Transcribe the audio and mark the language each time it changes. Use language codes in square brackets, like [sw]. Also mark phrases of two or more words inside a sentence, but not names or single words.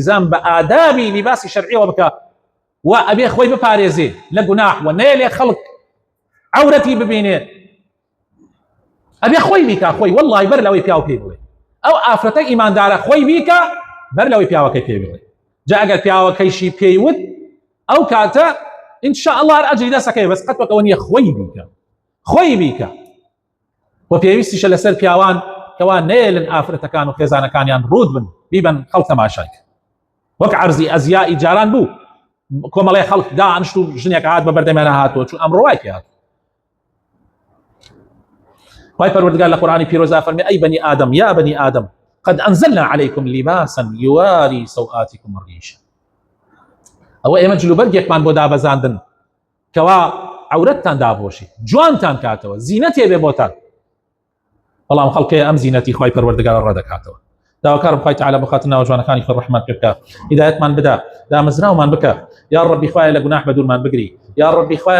[ckb] بە ئادابی لیباسی شەرعیەوە بکە و ئەبێ خۆی بپارێزێ لە گوناح و نەیەلێ خەڵک عورەتی ببینێ ئەبێ خۆی بیکە خۆی والله بەر لەوەی پیاو پێی بڵێ ئەو ئافرەتە ئیماندارە خۆی بیکە بەر لەوەی پیاوەکەی پێی بڵێ جا ئەگەر پیاوەکەیشی پێیوت ئەو کاتە [ar] إن شاء الله [ckb] هەر ئەجری دەسەکەی بەس قەت وەکەوە نییە خۆی بیکە و پێویستیشە لەسەر پیاوان کەوا نێلن ئافرەتەکان و خێزانەکانیان ڕوود بن بیبن خەڵک تەماشای وەک عەرزی ئەزیائی جاران بوو کۆمەڵێ خەڵک دانیشت و ژنێک هات بە بەردەمیانە هاتووە چون ئەمڕۆ وای پێ هاتووە وای پەروەردگار لە قورئانی پیرۆزا فەرمێ ئەی بەنی ئادەم [ar] یا بەنی ئادەم قد أنزلنا عليكم لباسا يواري سوآتكم الريش [ckb] ئەوە ئێمە جلوبەرگێکمان بۆ دابەزاندن کەوا عورەتتان دابۆشی جوانتان کاتەوە زینەتێ بێ بۆتان بەڵام خەڵکێ ئەم زینەتی خوای پەروەردگار ڕەدەکاتەوە داواکارم خوای تەعالی بخاتە ناو جوانەکانی خۆی ڕەحمەت پێ بکە هیدایەتمان بدا دامەزراومان بکە [ar] یا ڕەبی [ckb] خوایە لە گوناح بەدوورمان بگری [ar] یا ڕەبی [ckb] خوایە